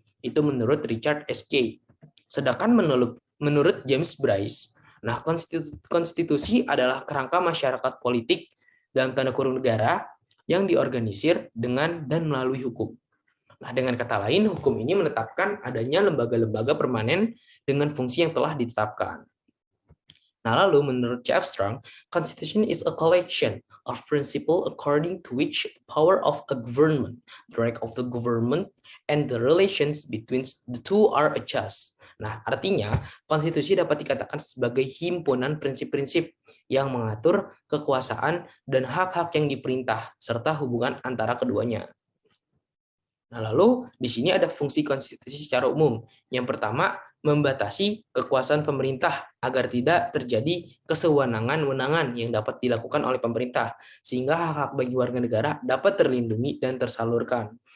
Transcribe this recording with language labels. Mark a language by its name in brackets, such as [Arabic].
[Indonesian] Itu menurut Richard S.K. Sedangkan menurut James Bryce, nah konstitusi adalah kerangka masyarakat politik dalam tanda kurung negara yang diorganisir dengan dan melalui hukum. Nah, dengan kata lain, hukum ini menetapkan adanya lembaga-lembaga permanen dengan fungsi yang telah ditetapkan. Nah, lalu menurut J.F. [English] Strong, Constitution is a collection of principles according to which power of a government, the rank of the government, and the relations between the two are adjust. [Indonesian] Nah, artinya konstitusi dapat dikatakan sebagai himpunan prinsip-prinsip yang mengatur kekuasaan dan hak-hak yang diperintah serta hubungan antara keduanya. Nah, lalu di sini ada fungsi konstitusi secara umum. Yang pertama, membatasi kekuasaan pemerintah agar tidak terjadi kesewenang-wenangan yang dapat dilakukan oleh pemerintah, sehingga hak-hak bagi warga negara dapat terlindungi dan tersalurkan.